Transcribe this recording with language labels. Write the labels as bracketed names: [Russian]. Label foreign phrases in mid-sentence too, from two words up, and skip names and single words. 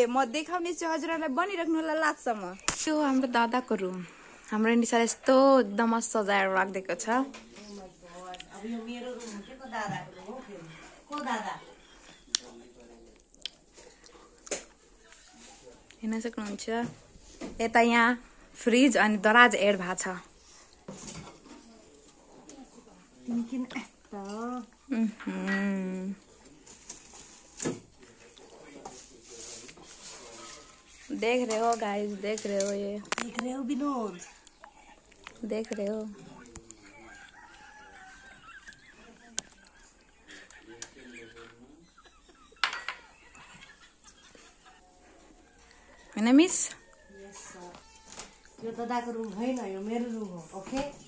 [Nepali] म देखाउने छु हजुरहरूलाई, बनिराख्नु होला लास्टसम्म। त्यो हाम्रो दादाको रुम, हाम्रो निशाले यस्तो एकदम सजाएर राखिदिएको छ। अब यो मेरो रुम हो, के को दादाको रुम हो, फेरि को दादा हेर्न सक्नुहुन्छ। यता यहाँ फ्रिज अनि दराज एड भएको छ। [Hindi] देख रहे हो गाइस, देख रहे हो, ये देख रहे हो विनोद, देख रहे हो। हैन मिस? [Nepali] यो दादाको रुम होइन, यो मेरो रुम हो। ओके